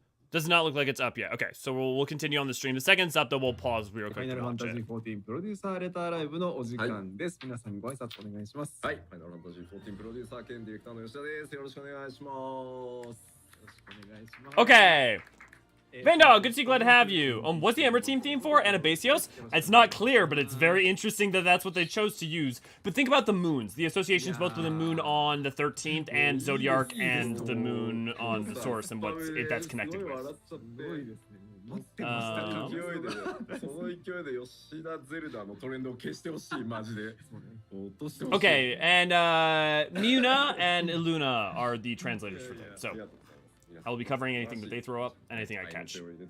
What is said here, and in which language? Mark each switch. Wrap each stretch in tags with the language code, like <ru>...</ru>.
<en>Does not look like it's up yet. Okay, so we'll continue on the stream. The second it's up, though, we'll pause real quick to watch it.</en> <ja>ファイナルファンタジー14プロデューサーレターライブのお時間です。皆さんご挨拶お願いします。はい、ファイナルファンタジー14プロデューサー兼ディレクターの吉田です。よろしくお願いします。よろしくお願いします。</ja> <en>Okay. Vandal, good to see you, glad to have you. What's the Ember team theme for? Anabasios? It's not clear, but it's very interesting that that's what they chose to use. But think about the moons. The associations both with the moon on the 13th and Zodiac and the moon on the source and what that's connected with.</en> <ja>持ってましたか。その勢いで吉田ゼルダのトレンドを消してほしい、マジで。落としてほしい。</ja> <en>Okay, and Muna and Iluna are the translators for them. So I will be covering anything that they throw up, anything I catch.</en>